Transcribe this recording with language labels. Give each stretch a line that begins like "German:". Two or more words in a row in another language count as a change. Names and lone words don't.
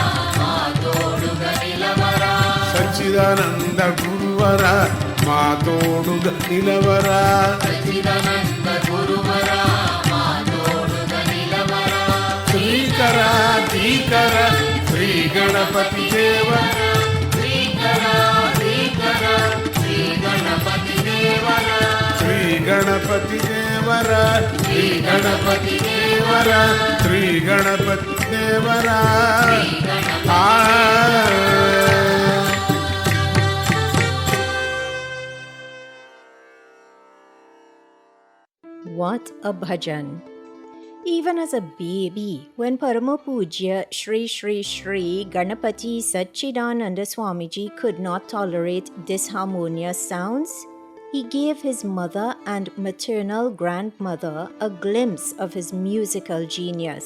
Telugu: మా తోడుగా నిలవరా శ్రీకర ధీకర శ్రీ గణపతి దేవర శ్రీ గణపతి దేవర ಶ್ರೀ ಗಣಪತಿ ದೇವರ ಶ್ರೀ ಗಣಪತಿ ದೇವರ ಆ
English: What a bhajan! Even as a baby, when Parama Pujya Shri Shri Shri Ganapati Satchidananda Swamiji could not tolerate disharmonious sounds, he gave his mother and maternal grandmother a glimpse of his musical genius.